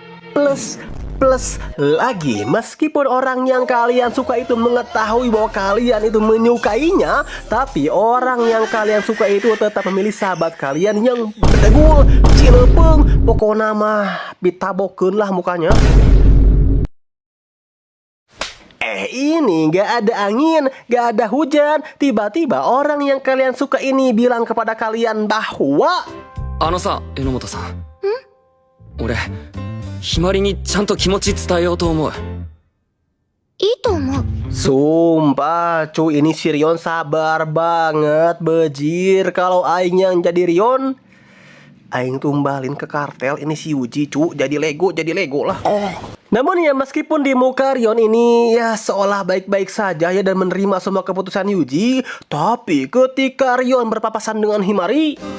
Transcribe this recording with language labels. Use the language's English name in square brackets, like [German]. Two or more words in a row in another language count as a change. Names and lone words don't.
[Indonesian] lagi, meskipun orang yang kalian suka itu mengetahui bahwa kalian itu menyukainya, tapi orang yang kalian suka itu tetap memilih sahabat kalian yang bedegul, cilepeng, pokoknya [Sundanese] mah bitabokeun [Indonesian] lah mukanya. Ini gak ada angin, gak ada hujan, tiba-tiba orang yang kalian suka ini bilang kepada kalian bahwa [Japanese] さ、榎本さん。俺、ひまりにちゃんと気持ち伝えようと思う。いいと思う。 [Indonesian] Sumpah, cu, ini si Rion sabar banget, bejir. Kalau aing yang jadi Rion, aing tumbalin ke kartel ini si Yuji, cu. Jadi Lego lah. Namun ya, meskipun di muka Rion ini ya seolah baik-baik saja ya dan menerima semua keputusan Yuji, tapi ketika Rion berpapasan dengan Himari,